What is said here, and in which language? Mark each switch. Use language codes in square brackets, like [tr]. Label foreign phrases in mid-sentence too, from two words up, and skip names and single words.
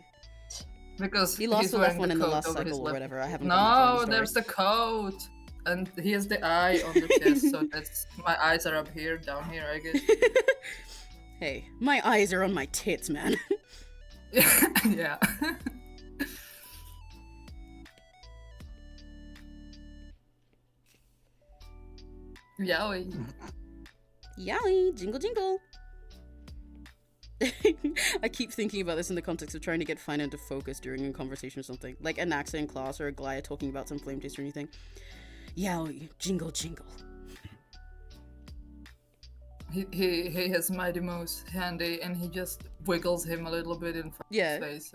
[en] Because he lost he's the left one in the coat last over cycle or whatever. I haven't. No, there's the coat, and he has the eye on the chest. So that's my eyes are up here, down here, I guess. Hey, my eyes are on my tits, man. Yeah. Yowie. Yowie, jingle jingle. I keep thinking about this in the context of trying to get Fina to focus during a conversation or something. Like Anaxa in class or Aglaya talking about some flame taste or anything. Yowie, jingle jingle. He has Mighty Mouse handy and he just wiggles him a little bit in front of his face.